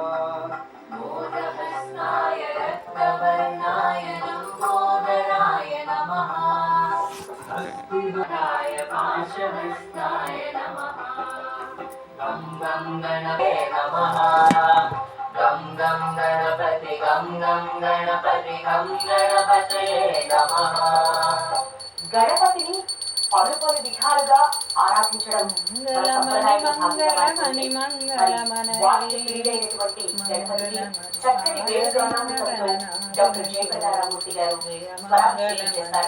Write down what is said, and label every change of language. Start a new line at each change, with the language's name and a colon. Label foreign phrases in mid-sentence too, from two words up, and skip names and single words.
Sanskrit: मोदहस्ताय रक्तवर्णाय लम्बोदराय नमः हस्तिधराय पाशहस्ताय नमः गं गं गणपते नमः गं गं गणपति गं गं गणपति गं गणपतये नमः
Telugu: గణపతిని పలు పలు విధాలుగా ఆరాధించడం వాక్య ప్రియుడైనటువంటి గణపతిని చక్కటి వేణుగానంతో డాక్టర్ జయప్రదారామూర్తి గారు స్వరాభిషేకం చేస్తారు.